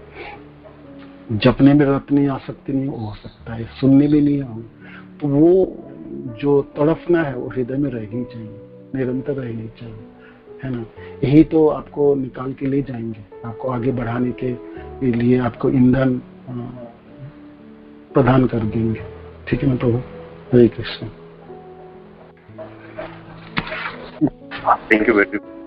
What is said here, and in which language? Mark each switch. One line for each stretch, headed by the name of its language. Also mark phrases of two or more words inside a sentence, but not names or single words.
Hindi: जपने में रत नहीं, आसक्ति नहीं हो सकता है, सुनने में नहीं आऊँ, तो वो जो तड़फना है वो हृदय में रहनी चाहिए, निरंतर रहनी चाहिए, है ना। यही तो आपको निकाल के ले जाएंगे, आपको आगे बढ़ाने के लिए आपको ईंधन प्रदान कर देंगे, ठीक है ना प्रभु। हरे कृष्ण।
English: thank you very much.